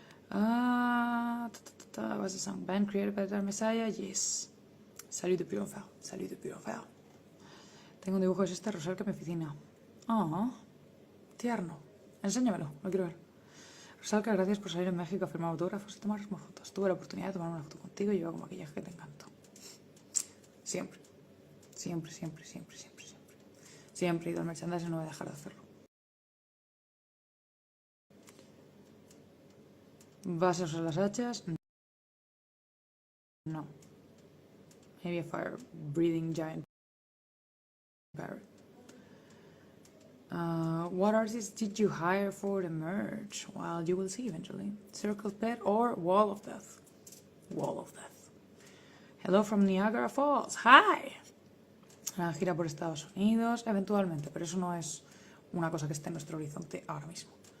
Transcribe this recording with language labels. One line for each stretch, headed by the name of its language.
English: Was the song band created by Dark Messiah?
French: Yes. Salut de pure enfer. Salut de pure enfer.
Spanish: Tengo un dibujo de esta Rosalka en mi oficina. Oh, tierno. Enséñamelo, lo quiero ver. Rosalka, gracias por salir en México a firmar autógrafos y tomar más fotos. Tuve la oportunidad de tomar una foto contigo y llevo como maquillaje que te encantó. Siempre. Siempre, siempre, siempre, siempre, siempre. Siempre he ido al merchandising y no voy a dejar de hacerlo. ¿Vas a usar las hachas?
English: No. Maybe a fire-breathing giant parrot. What artists did you hire for the merch? Well, you will see eventually. Circle Pet or Wall of Death? Wall of Death. Hello from Niagara Falls. Hi!
Spanish: Una gira por Estados Unidos, eventualmente, pero eso no es una cosa que esté en nuestro horizonte ahora mismo.